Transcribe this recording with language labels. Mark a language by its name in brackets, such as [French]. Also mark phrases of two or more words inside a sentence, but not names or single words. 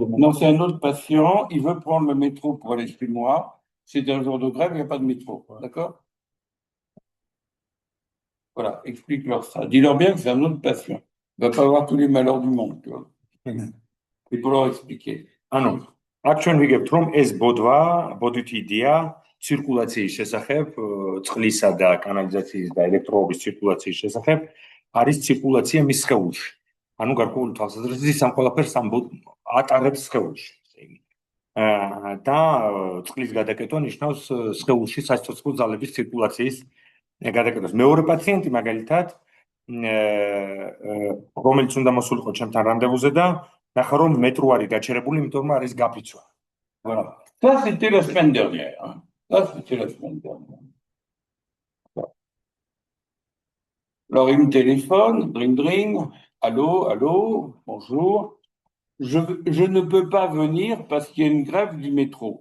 [French] Non, c'est un autre patient, il veut prendre le métro pour aller chez moi. C'est un jour de grève, il n'y a pas de métro. D'accord? Voilà, explique-leur ça. Dis-leur bien que c'est un autre patient. Il ne va pas avoir tous les malheurs du monde, tu vois. Il faut leur expliquer. [Georgian] ანუ აქ ჩვენ ვიგებთ რომ ეს ბოდვითი იდეა ცირკულაციის შესახებ წყლისა და კანალიზაციის და ელექტროობის ცირკულაციის შესახებ არის ცირკულაცია მის სხეულში ანუ გარკვეული თვალსაზრისით ის ამ ყველაფერს ატარებს სხეულში და წყლის გადაკეთვა ნიშნავს სხეულში საცოცხლო ძალების ცირკულაციის გადაკეთებას მეორე პაციენტი მაგალითად რომელიც უნდა მოსულიყო ჩემთან რანდევუზე და ნახა რომ მეტრო არის გაჩერებული, იმიტომ რომ არის გაფიცვა. [French] Voilà. Ça, c'était la semaine dernière. Hein. Ça, c'était la semaine dernière. Alors, il me téléphone, dring, allô, allô, bonjour. Je ne peux pas venir parce qu'il y a une grève du métro.